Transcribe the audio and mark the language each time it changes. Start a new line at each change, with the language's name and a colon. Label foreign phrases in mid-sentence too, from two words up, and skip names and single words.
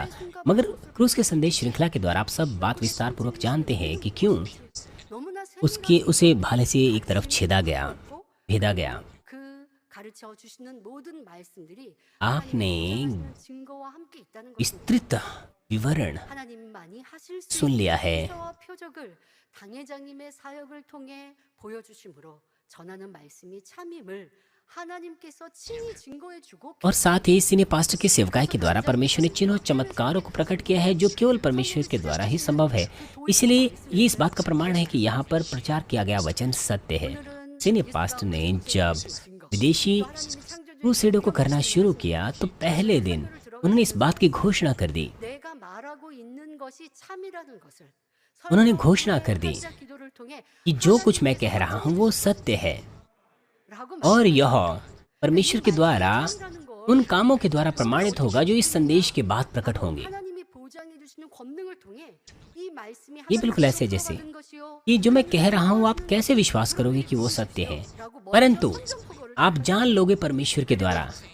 Hindi: मगर क्रूस के संदेश श्रृंखला के द्वारा आप सब बात विस्तार पूर्वक जानते हैं कि क्यों उसे भाले से एक तरफ छेदा गया, भेदा गया। आपने विस्तृत विवरण सुन लिया है।
Korean: 당회장님의 사역을 통해 보여주심으로 전하는 말씀이 참임을 하나님께서 친히 증거해 주고
Hindi: और साथ ही
English: senior pastor
Hindi: के सेवकाई के द्वारा परमेश्वर ने चिन्हों चमत्कारों को प्रकट किया है जो केवल परमेश्वर के द्वारा ही संभव है। इसलिए ये इस बात का प्रमाण है कि यहाँ पर प्रचार किया गया वचन सत्य है।
English: senior pastor
Hindi: ने जब विदेशी क्रूसेडों को करना शुरू किया तो पहले दिन उन्होंने इस बात की घोषणा कर दी।
Korean: 내가 말하고 있는 것이 참이라는 것을
Hindi: उन्होंने घोषणा कर दी कि जो कुछ मैं कह रहा हूँ वो सत्य है और यह परमेश्वर के द्वारा उन कामों के द्वारा प्रमाणित होगा जो इस संदेश के बाद प्रकट होंगे। ये बिल्कुल ऐसे जैसे ये जो मैं कह रहा हूँ आप कैसे विश्वास करोगे कि वो सत्य है, परंतु आप जान लोगे परमेश्वर के द्वारा।